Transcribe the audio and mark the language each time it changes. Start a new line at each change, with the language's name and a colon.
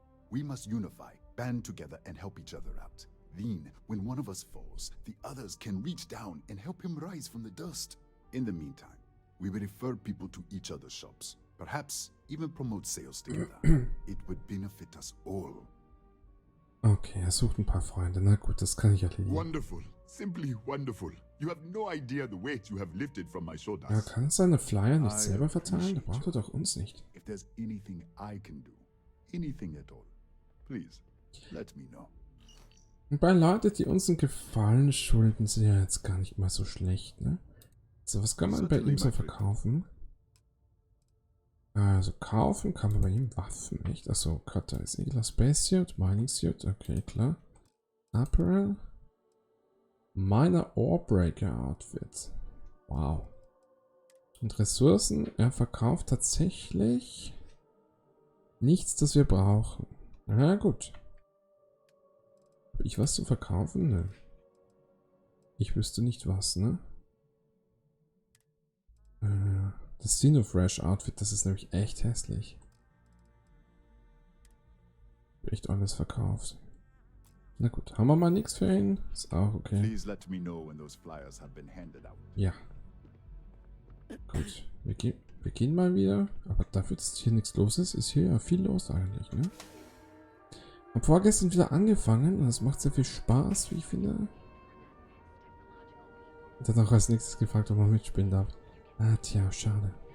English: We must unify, band together, and help each other out. Then, when one of us falls, the others can reach down and help him rise from the dust. In the meantime, we will refer people to each other's shops, perhaps even promote sales together. It would benefit us all.
German: Okay, er sucht ein paar Freunde. Na gut, das kann ich erledigen.
English: Wonderful. Simply wonderful. You have no idea the weight you have lifted from my shoulders.
German: Er kann seine Flyer nicht selber verteilen? Da braucht er doch uns nicht.
English: If there's anything I can do, anything at all, please let me know.
German: Und bei Leuten, die uns einen Gefallen schulden, sind ja jetzt gar nicht mal so schlecht, ne? So, was kann man bei ihm so verkaufen? Also kaufen kann man bei ihm Waffen, echt? Achso, Cutter ist Egler Space Suit, Mining Suit, okay, klar. Apparel. Miner Orebreaker Outfit. Wow. Und Ressourcen, er verkauft tatsächlich nichts, das wir brauchen. Na gut. Habe ich was zu verkaufen? Ne. Ich wüsste nicht was, ne? Das Xenofresh Outfit, das ist nämlich echt hässlich. Echt alles verkauft. Na gut, haben wir mal nichts für ihn? Ist auch okay.
English: Please let me know when those flyers have been handed out.
German: Ja. Gut, wir gehen mal wieder. Aber dafür, dass hier nichts los ist, ist hier ja viel los eigentlich, ne? Hab vorgestern wieder angefangen und es macht sehr viel Spaß, wie ich finde. Und dann auch als nächstes gefragt, ob man mitspielen darf. Ah, tja, schade.